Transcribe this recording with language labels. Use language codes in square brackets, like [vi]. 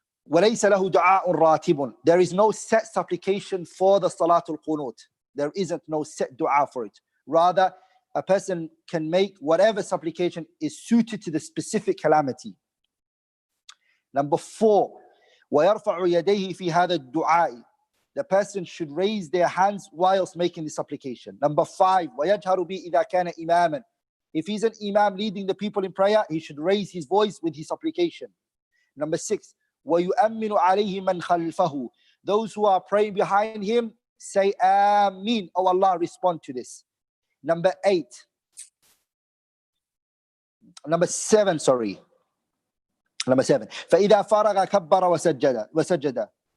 [ar] وَلَيْسَ لَهُ دُعَاءٌ رَاتِبٌ. [en] There is no set supplication for the Salatul Qunut. There isn't no set dua for it. Rather, a person can make whatever supplication is suited to the specific calamity. Number 4, [ar] وَيَرْفَعُ يَدَيْهِ فِي هَذَا الدُّعَاءِ. [en] The person should raise their hands whilst making the supplication. Number 5, [ar] وَيَجْهَرُ بِهِ إِذَا كَانَ إِمَامًا. [en] If he's an imam leading the people in prayer, he should raise his voice with his supplication. Number 6, [ar] وَيُؤَمِّنُ عَلَيْهِ مَنْ خَلْفَهُ. [en] Those who are praying behind him say Ameen. Oh Allah, respond to this. Number 7, sorry. Number 7. [ar] فَإِذَا فَرَغَ كَبَّرَ وَسَجَّدَ.